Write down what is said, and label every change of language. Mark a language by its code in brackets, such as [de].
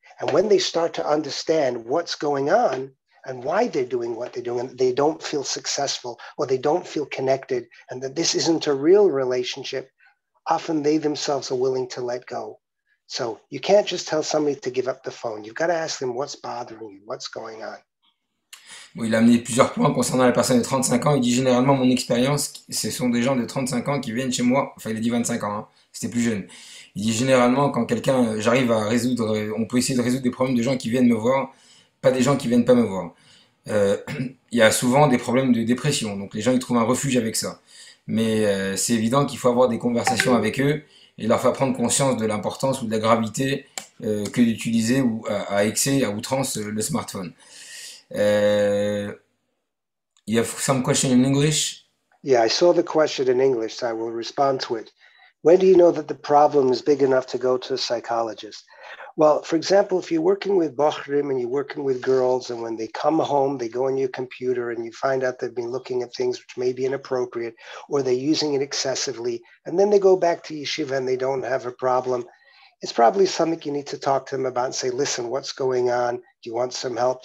[en] And when they start to understand what's going on and why they're doing what they're doing, and they don't feel successful or they don't feel connected and that this isn't a real relationship, often they themselves are willing to let go. So you can't just tell somebody to give up the phone. You've got to ask them what's bothering you, what's going on. [fr] Bon, il a amené plusieurs points concernant la personne de 35 ans. Il dit généralement, mon expérience, ce sont des gens de 35 ans qui viennent chez moi. Enfin, il a dit 25 ans, hein, c'était plus jeune. Il dit généralement, quand quelqu'un, j'arrive à résoudre, on peut essayer de résoudre des problèmes de gens qui viennent me voir, pas des gens qui viennent pas me voir. Euh, il y a souvent des problèmes de dépression, donc les gens ils trouvent un refuge avec ça. Mais c'est évident qu'il faut avoir des conversations avec eux et leur faire prendre conscience de l'importance ou de la gravité que d'utiliser ou à excès, à outrance le smartphone. [en] Uh, you have some question in English? Yeah, I saw the question in English, so I will respond to it. When do you know that the problem is big enough to go to a psychologist? Well, for example, if you're working with Bochrim and you're working with girls, and when they come home, they go on your computer and you find out they've been looking at things which may be inappropriate, or they're using it excessively, and then they go back to yeshiva and they don't have a problem, it's probably something you need to talk to them about and say, listen, what's going on? Do you want some help?